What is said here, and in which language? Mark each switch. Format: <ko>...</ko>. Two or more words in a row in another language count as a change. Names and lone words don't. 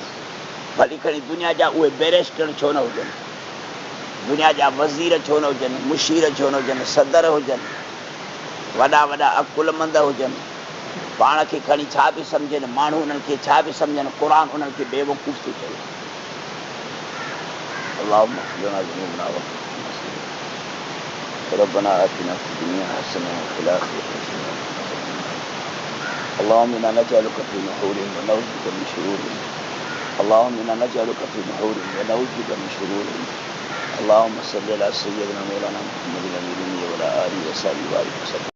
<sd>भली खणी दुनिया जा उहे बैरिस्टर छो न हुजनि, दुनिया जा वज़ीर छो न हुजनि, मुशीर छो न हुजनि, सदर हुजनि, वॾा वॾा अकुलमंद हुजनि, पाण खे खणी छा बि सम्झनि, माण्हू उन्हनि खे छा बि सम्झनि, क़ुर उन्हनि खे बेवकूफ़ थो चए।</sd> <ar>ربنا آتنا في الدنيا حسنة وفي الآخرة حسنة. اللهم إنا نجعلك في نحورهم ونعوذ بك من شرورهم اللهم إنا نجعلك في نحورهم ونعوذ بك من شرورهم اللهم صل على سيدنا مولانا محمد الأمين وعلى آله وصحبه وسلم.</ar>